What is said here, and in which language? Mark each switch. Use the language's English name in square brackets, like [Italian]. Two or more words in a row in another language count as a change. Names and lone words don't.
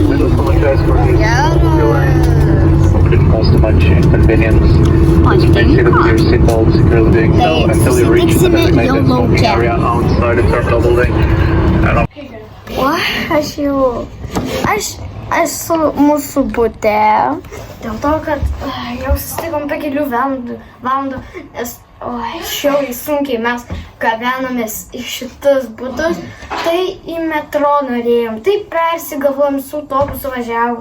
[English] We apologize for this delay. Hope it caused too much inconvenience. Please make sure that your seatbelt securely being held until you reach the designated smoking area outside the terminal building. [Lithuanian] esu mūsų bute. Dėl to, kad jau susitikom po kelių valandų, nes šiauriai sunkiai mes gabenomės į šitus butus. Tai į metro norėjom, tai persigalvojom, su autobusu važiavom.